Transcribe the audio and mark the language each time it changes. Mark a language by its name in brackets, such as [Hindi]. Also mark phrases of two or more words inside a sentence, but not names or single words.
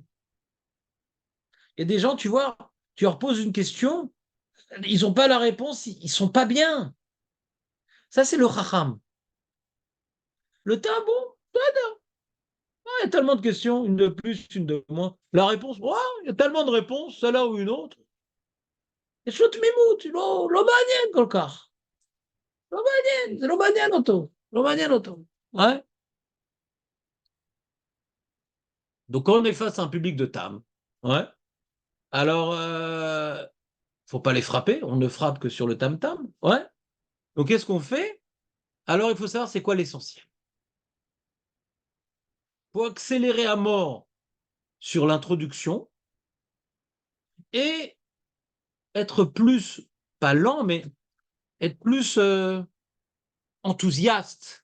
[French] Il y a des gens, tu vois, tu leur poses une question, ils n'ont pas la réponse, ils sont pas bien. Ça, c'est le chacham. Le tabou, il y a tellement de questions, une de plus, une de moins. La réponse, ouais, il y a tellement de réponses, celle-là ou une autre. Et je te [Hebrew] לא מעניין כל כך. לא מעניין, זה לא מעניין אותו. לא מעניין אותו. [French] Ouais. Donc, quand on est face à un public de tam, ouais, alors, faut pas les frapper, on ne frappe que sur le tam-tam, ouais. Donc, qu'est-ce qu'on fait? Alors, il faut savoir c'est quoi l'essentiel. Il faut accélérer à mort sur l'introduction et être plus, pas lent, mais être plus enthousiaste.